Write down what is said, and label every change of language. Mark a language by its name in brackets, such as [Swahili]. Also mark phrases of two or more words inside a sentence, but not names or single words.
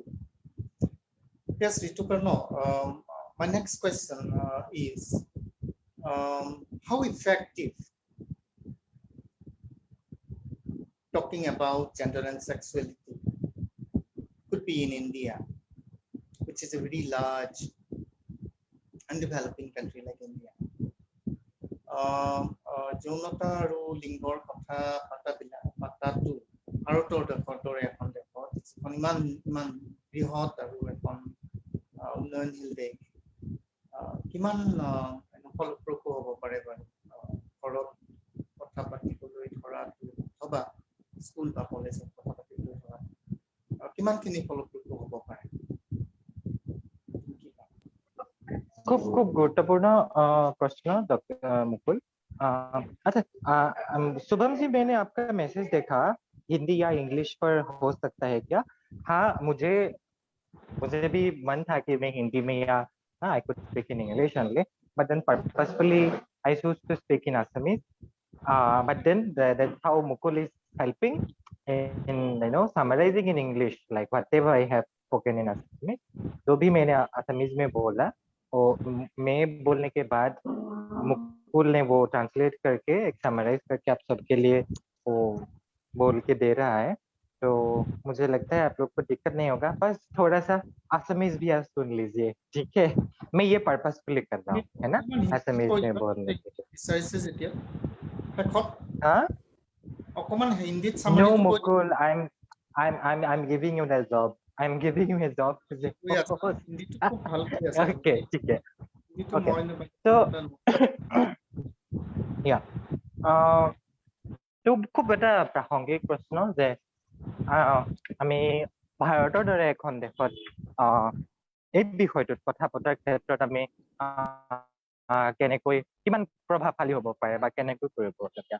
[English] Yes, Rituparna, my next question is how effective talking about gender and sexuality could be in India, which is a very large and developing country like India. [Assamese] যৌনতা আৰু লিংগৰ কথা পাতাটো ভাৰতৰ দৰে এখন দেশত, যিখন ইমান বৃহৎ আৰু এখন উন্নয়নশীল দেশ, কিমান ফলপ্ৰসূ হ'ব পাৰে বাৰু ঘৰত কথা পাতিবলৈ ধৰাটো অথবা স্কুল বা কলেজত কথা পাতিবলৈ ধৰা কিমানখিনি ফলপ্ৰসূ হ'ব পাৰে? খুব খুব গুৰুত্বপূৰ্ণ প্ৰশ্ন মুকুল। [Hindi] अच्छा, शुभम जी, मैंने आपका मैसेज देखा, हिंदी या इंग्लिश पर हो सकता है क्या? हाँ, मुझे भी मन था कि मैं हिंदी में या [English] I could speak in English only, but then purposefully I choose to speak in Assamese. But then that's how Mukul is helping in summarizing in English, like whatever I have spoken in Assamese, [Hindi] जो भी मैंने असमीज में बोला वो मैं बोलने के बाद मुकुल ने वो ट्रांसलेट करके एक समराइज करके आप सबके लिए वो बोल के दे रहा है। तो मुझे लगता है आप लोग को दिक्कत नहीं होगा, बस थोड़ा सा असमीज भी आप सुन लीजिए, ठीक है? मैं ये पर्पसफुली कर रहा हूँ, है ना, असमीज में बोलने के लिए। [Assamese] বিচাৰিছে যেতিয়া শেষত हाँ অকমান হিন্দীত No, সামাৰিটো কৈ [English] Mukul, I'm giving you the job. I'm giving you a job to the [Assamese] কৈ আছে [English] host. [Assamese] হিন্দীটো খুব ভাল কৈ আছে [Hindi] Okay, ठीक है. [Assamese] হিন্দীটো Okay. মই [English] So, yeah. [Assamese] তো খুব এটা প্ৰাসংগিক প্ৰশ্ন যে আমি ভাৰতৰ দৰে এখন দেশত এই বিষয়টোত কথা পতাৰ ক্ষেত্ৰত আমি কেনেকৈ কিমান প্ৰভাৱশালী হ'ব পাৰে বা কেনেকৈ কৰিব লগীয়া।